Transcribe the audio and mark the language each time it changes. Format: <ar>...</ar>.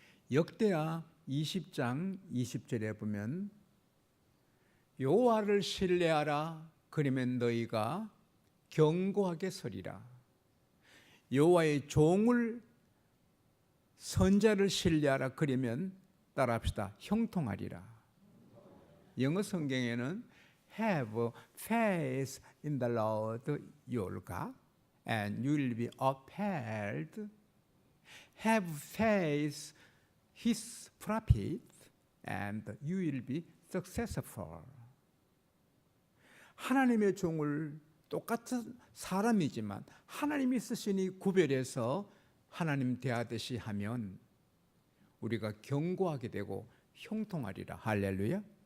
<ko>역대하 20장 20절에 보면 여호와를 신뢰하라. 그러면 너희가 견고하게 서리라. 여호와의 종을 선자를 신뢰하라. 그러면 따라합시다. 형통하리라. 영어 성경에는</ko> <en>have faith in the Lord your God and you will be upheld. Have faith his prophet and you will be successful.</en> <ko>하나님의 종을 똑같은 사람이지만 하나님이 쓰시니 구별해서 하나님 대하듯이 하면 우리가 견고하게 되고 형통하리라. 할렐루야.</ko>